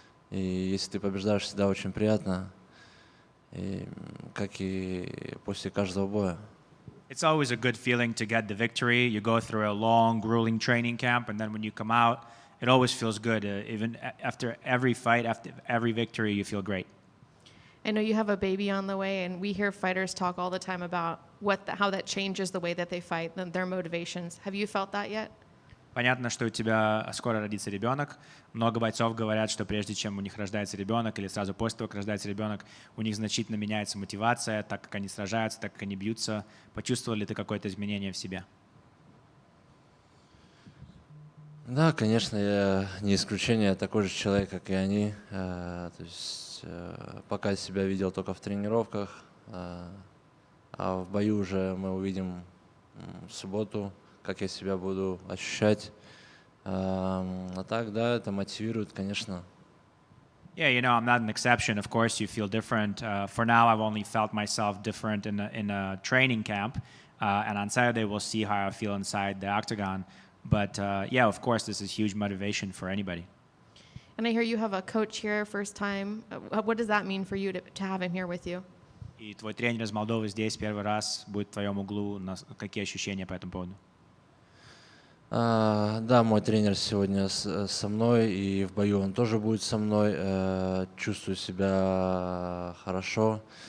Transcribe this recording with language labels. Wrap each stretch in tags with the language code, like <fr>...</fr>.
<ru>И если ты побеждаешь, всегда очень приятно. И, как и после каждого боя.</ru> <en>It's always a good feeling to get the victory. You go through a long, grueling training camp, and then when you come out, it always feels good. Even after every fight, after every victory, you feel great. I know you have a baby on the way, and we hear fighters talk all the time about how that changes the way that they fight, their motivations. Have you felt that yet?</en> <ru>Понятно, что у тебя скоро родится ребенок. Много бойцов говорят, что прежде чем у них рождается ребенок или сразу после того, как рождается ребенок, у них значительно меняется мотивация, так как они сражаются, так как они бьются. Почувствовал ли ты какое-то изменение в себе? Да, конечно, я не исключение, я такой же человек, как и они. То есть пока себя видел только в тренировках, а в бою уже мы увидим в субботу, как я себя буду ощущать. А так, да, это мотивирует, конечно.</ru> <en>Yeah, you know, I'm not an exception. Of course, you feel different. For now, I've only felt myself different in a training camp, and on Saturday we'll see how I feel inside the octagon. But yeah, of course, this is huge motivation for anybody. And I hear you have a coach here, first time. What does that mean for you to have him here with you?</en> <ru>И твой тренер из Молдовы здесь первый раз будет в твоем углу. Какие ощущения по этому поводу? Да, мой тренер сегодня со мной, и в бою он тоже будет со мной. Чувствую себя хорошо.</ru>